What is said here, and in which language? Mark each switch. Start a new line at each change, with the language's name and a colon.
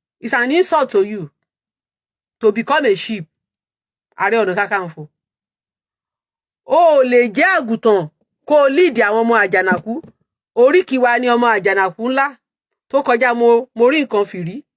English: It's an insult to you to become a sheep.
Yoruba: Ààrẹ Ọ̀nà Kakaǹfò. O lè jẹ́ àgùntàn kó lead àwọn ọmọ àjànàkú. Oríkì wa ni ọmọ àjànàkú ńlá tó kọjá mo rí nǹkan fìrí.